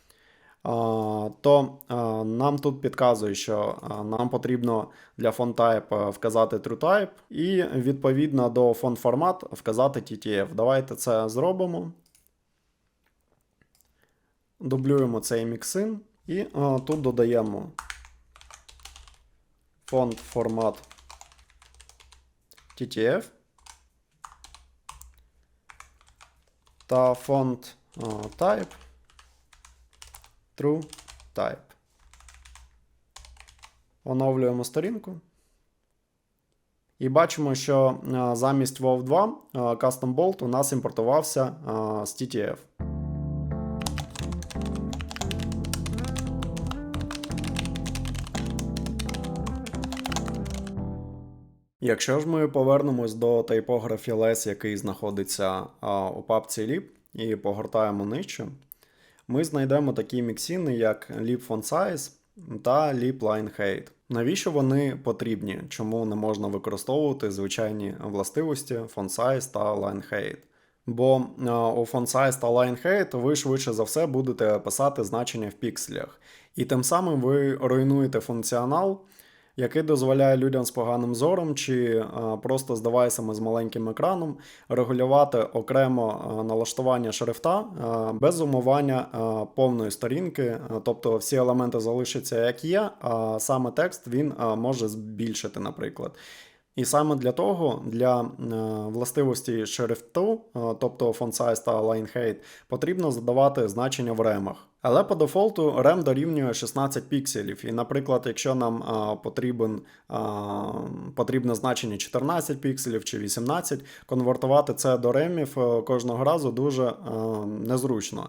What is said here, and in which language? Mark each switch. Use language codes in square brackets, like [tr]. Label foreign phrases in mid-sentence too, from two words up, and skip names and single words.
[uk] То нам тут підказує, що нам потрібно для [en] font type [uk] вказати TrueType і відповідно до [en] font format [uk] вказати TTF. Давайте це зробимо. Дублюємо цей міксин і тут додаємо [en] font format TTF [uk] та [en] font type TrueType. [uk] Оновлюємо сторінку. І бачимо, що замість WoW 2 Custom Bolt у нас імпортувався з TTF. Якщо ж ми повернемось до Typography Less, який знаходиться у папці lib, і погортаємо нижче, ми знайдемо такі міксини, як [en] lib font size [uk] та [en] lib line height. [uk] Навіщо вони потрібні? Чому не можна використовувати звичайні властивості [en] font size [uk] та [en] line height? [uk] Бо у [en] font size [uk] та [en] line height [uk] ви швидше за все будете писати значення в пікселях. І тим самим ви руйнуєте функціонал який дозволяє людям з поганим зором чи просто з девайсами з маленьким екраном регулювати окремо налаштування шрифта без зумування повної сторінки, тобто всі елементи залишаться як є, а саме текст він може збільшити, наприклад. І саме для того, для властивості шрифту, тобто [en] font size [uk] та [en] line height, [uk] потрібно задавати значення в ремах. Але по дефолту рем дорівнює 16 пікселів. І, наприклад, якщо нам потрібне значення 14 пікселів чи 18, конвертувати це до ремів кожного разу дуже незручно.